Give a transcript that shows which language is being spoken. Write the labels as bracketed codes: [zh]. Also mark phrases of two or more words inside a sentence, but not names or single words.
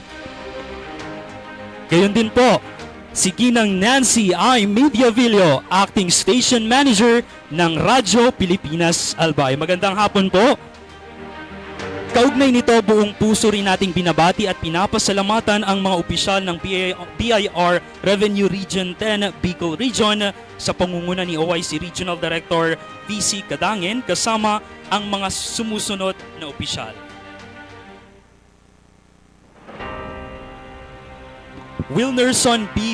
[tl] Gayon din po, si Ginang Nancy I. Mediavillo, [en] Acting Station Manager [tl] ng Radyo Pilipinas Albay. Magandang hapon po. Kaugnay nito, buong puso rin nating binabati at pinapasalamatan ang mga opisyal ng BIR Revenue Region 10 Bicol Region sa pangunguna ni OIC [en] Regional Director [tl] VC Kadangin kasama ang mga sumusunod na opisyal. Wilnerson B.